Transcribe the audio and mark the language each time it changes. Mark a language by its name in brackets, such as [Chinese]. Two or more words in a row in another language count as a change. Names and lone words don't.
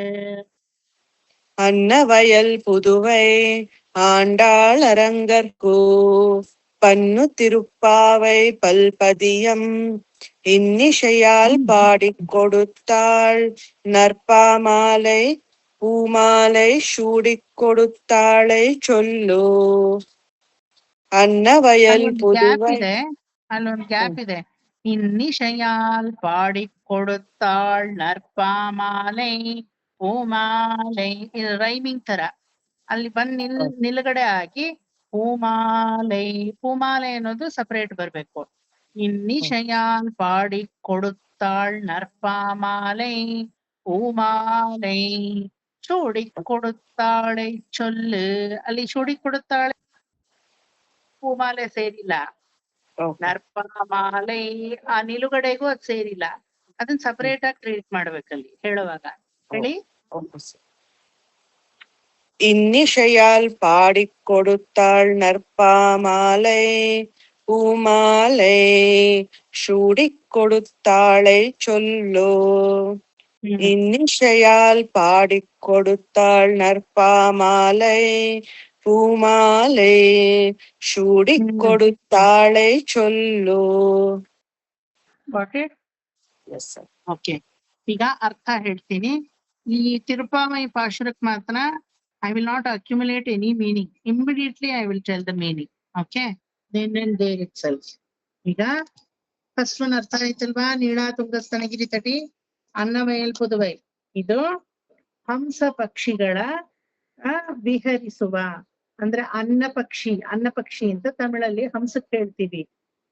[Tamil] ಅನ್ನವಯಲ್ புதுவை ஆண்டாள் அரங்கற்கு பன்னு திருப்பாவை பல்பதியம் இன்னிசையால் பாடிக் கொடுத்தாள் நற்பாமாலை பூமாலை சூடிக் கொடுத்தாளை சொல்லு. ಅನ್ನವಯಲ್ புதுவை [Kannada] ಅಲ್ಲೊಂದು ಗ್ಯಾಪ್ ಇದೆ. [Tamil] இன்னிசையால் பாடிக் கொடுத்தாள் நற்பாமாலை [Kannada] ಹೂಮಾಲೈ ಇದು ರೈಮಿಂಗ್ ತರ ಅಲ್ಲಿ ಬಂದ್ ನಿಲ್ಗಡೆ ಹಾಕಿ ಹೂಮಾಲೈ ಅನ್ನೋದು ಸಪರೇಟ್ ಬರ್ಬೇಕು. [Tamil] இன்னிசையால் பாடிக் கொடுத்தாள் நற்பாமாலை பூமாலை சூடிக் கொடுத்தாள் சொல்லு [Kannada] ಅಲ್ಲಿ ಚೂಡಿ ಕೊಡುತ್ತಾಳೆ ಹೂಮಾಲೆ ಸೇರಿಲ್ಲ. ನರ್ಪಮಾಲೈ ಆ ನಿಲುಗಡೆಗೂ ಅದ್ ಸೇರಿಲ್ಲ. ಅದನ್ನ ಸಪರೇಟ್ ಆಗಿ ಟ್ರೀಟ್ ಮಾಡ್ಬೇಕಲ್ಲಿ ಹೇಳುವಾಗ. ಹೇಳಿ. [Tamil] இன்னிசையால் பாடிக் கொடுத்தாள் நற்பாமாலை பூமாலை சூடிக் கொடுத்தாளை சொல்லு. இன்னிசையால் பாடிக் கொடுத்தாள் நற்பாமாலை பூமாலை சூடிக் கொடுத்தாளை சொல்லு. [Kannada] ಓಕೆ, ಈಗ ಅರ್ಥ ಹೇಳ್ತೀನಿ. ಈ ತಿರುಪಾವೈ ಪಾಶುರಕ್ ಮಾತ್ರ [English] I will not accumulate any meaning. Immediately I will tell the meaning. Okay, then and there itself. [Kannada] ಈಗ [English] first one [Kannada] ಅರ್ಥ ಆಯ್ತಲ್ವಾ? [Sanskrit] ನೀಳಾ ತುಂಗ ಸ್ತನಗಿರಿ ತಟಿ [Tamil] அன்னவயல் புதுவை. [Kannada] ಇದು ಹಂಸ ಪಕ್ಷಿಗಳ ವಿಹರಿಸುವ ಅಂದ್ರೆ ಅನ್ನ ಪಕ್ಷಿ ಅಂತ ತಮಿಳಲ್ಲಿ ಹಂಸಕ್ಕೆ ಹೇಳ್ತೀವಿ.